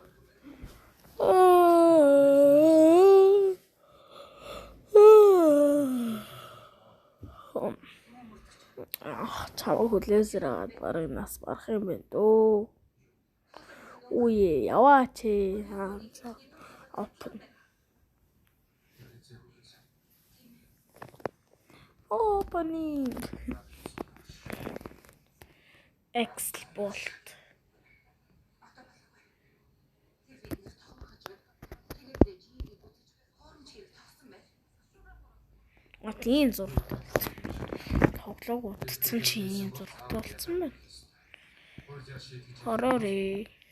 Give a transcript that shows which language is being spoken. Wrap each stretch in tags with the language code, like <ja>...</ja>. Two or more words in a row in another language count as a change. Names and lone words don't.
<mn>Чамаа хүлээсээр аваад барыг нас барах юм байна дөө. Үе яваач ээ.</mn> <en>Open. Opening. Export.</en> <mn>Тийм зургтай. Тоглоог утсан чи ийм зургтай болсон байна. Ороорой.</mn>